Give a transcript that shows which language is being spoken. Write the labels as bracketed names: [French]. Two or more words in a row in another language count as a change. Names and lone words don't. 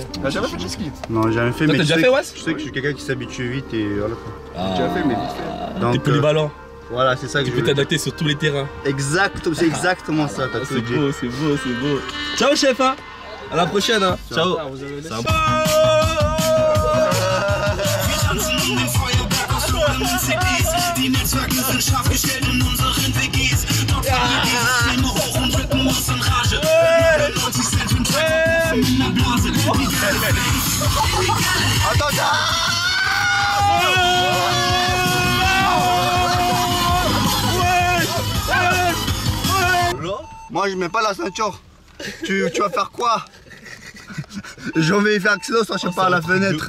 [French] T'as jamais fait de jet ski? Non, jamais fait. Toi, Mais t'as tu déjà sais fait, que- Wes? Je sais que je suis quelqu'un qui s'habitue vite et voilà quoi. J'ai déjà fait, mais vite fait. Donc, T'es polyvalent. voilà, c'est ça que Tu je peux veux. t'adapter sur tous les terrains. Exact, c'est exactement ça, t'as tout C'est dit. beau, c'est beau, c'est beau. Ciao chef hein. À la prochaine hein. Ciao. C'est un- [German] Die Netzwerke sind scharf gestellt in unseren WGs. Dort fahren wir diese Systeme hoch und drücken uns in Rage. 90 Cent im Track in der Blase. [French] Moi je mets pas la ceinture. Tu vas faire quoi? Je vais faire accéder soit je sais pas à la fenêtre.